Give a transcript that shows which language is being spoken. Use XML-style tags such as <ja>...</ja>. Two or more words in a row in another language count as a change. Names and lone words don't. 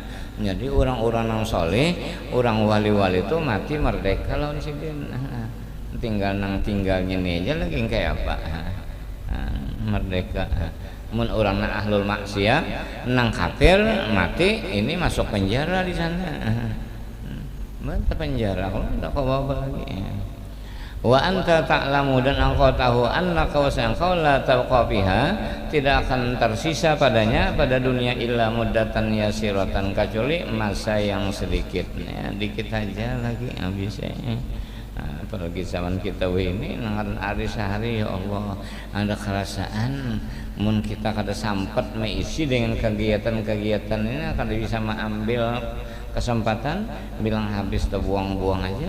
<bjn>Jadi orang-orang yang soleh, orang wali-wali itu mati merdeka lawan sidin. Tinggal nang tinggalnya ini aja lagi kayak apa? Merdeka. Mun orang na</bjn> <ar>أهل المعصية,</ar> <bjn>nang kafir mati ini masuk penjara di sana. Mantap penjara, kalau tidak kau bawa lagi.</bjn> <ar>وأنت تعلم,</ar> <bjn>dan engkau tahu annaka wasang kau</bjn> <ar>لا تبقى فيها,</ar> <bjn>tidak akan tersisa padanya pada dunia</bjn> <ar>إلا مدة يسيرة,</ar> <bjn>kecuali masa yang sedikit, ya, dikit aja lagi habisnya. Apalagi zaman kita ini nangan hari sehari, ya Allah, ada kerasaan mun kita kada sampet meisi dengan kegiatan-kegiatan ini akan bisa mengambil kesempatan bilang habis terbuang-buang aja.</bjn>